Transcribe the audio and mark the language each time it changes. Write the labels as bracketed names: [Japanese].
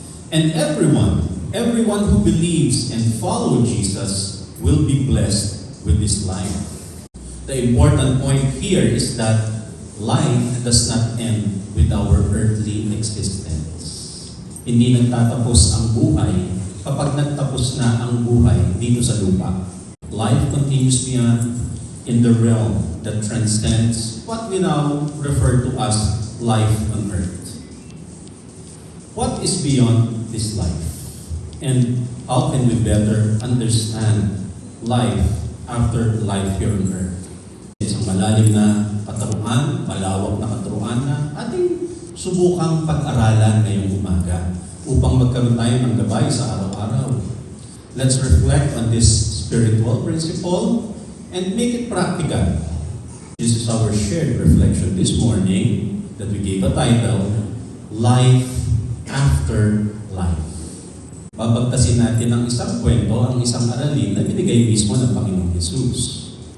[English] And everyone who believes and follows Jesus will be blessed with this life. The important point here is that life does not end with our earthly existence. [Filipino] Hindi nagtatapos ang buhay kapag nagtapos na ang buhay dito sa lupa. [English] Life continues beyond, in the realm that transcends what we now refer to as life on earth. What is beyond this life? And how can we better understand life after life here on earth? [Filipino] Isang malalim na katuruan, malawak na katuruan na ating subukang pag-aralan ngayong umaga upang magkaroon tayo ng gabay sa araw-araw. [English] Let's reflect on this spiritual principle and make it practical. This is our shared reflection this morning that we gave a title, Life After Life. [Filipino] Babagtasin natin ang isang kwento, ang isang aralin na binigay mismo ng Panginoong Jesus.